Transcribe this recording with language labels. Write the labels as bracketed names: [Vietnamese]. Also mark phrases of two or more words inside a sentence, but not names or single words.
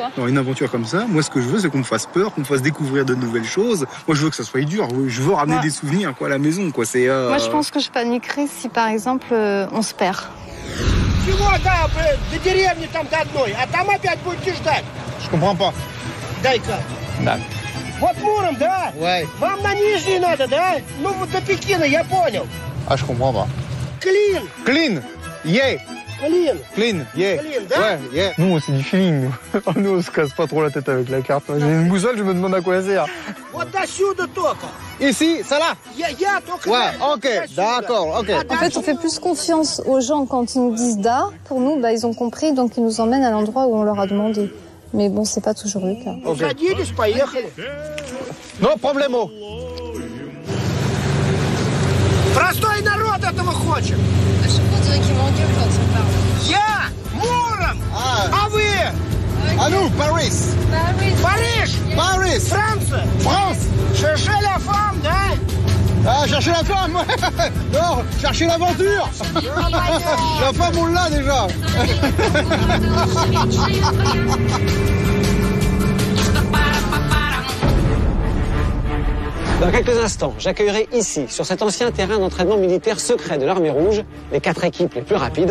[French] Dans une aventure comme ça, moi, ce que je veux, c'est qu'on me fasse peur, qu'on me fasse découvrir de nouvelles choses. Moi, je veux que ça soit dur. Je veux ramener des souvenirs, quoi, à la maison, quoi. C'est. Moi, je pense que je paniquerais si, par exemple, on se perd. Je comprends pas. [Russian] Вот Муром, да? [French] Ouais. [Russian] Вам на Нижний надо, да? Ну, вот до Пекина, я понял. [French] Ah, je comprends pas. [Russian] Клин. [English] Clean. Yeah. [Russian] Клин. [English] Clean. Yeah. [Russian] Клин, да? [French] Ouais, yeah. Nous, c'est du feeling. Nous, on se casse pas trop la tête avec la carte. J'ai une boussole, je me demande à quoi elle sert. [Russian] Вот до сюда только. [French] Ici, ça là? [Russian] Я только. [French] Ouais, ok, d'accord, ok. En fait, on fait plus confiance aux gens quand ils nous disent da. Pour nous, bah, ils ont compris, donc ils nous emmènent à l'endroit où on leur a demandé. Mais bon, c'est pas toujours le cas. [Russian] Садились, поехали. [Spanish] No problemo. [Russian] Простой народ этого хочет. Я Муром. А вы? [French] À nous, Paris. [Russian] Париж. [French] Paris. [Russian] Франция. [French] France. Cherchez la femme, да? Ah, chercher la femme. Non, chercher l'aventure. La femme, on l'a déjà. Dans quelques instants, j'accueillerai ici, sur cet ancien terrain d'entraînement militaire secret de l'Armée Rouge, les 4 équipes les plus rapides.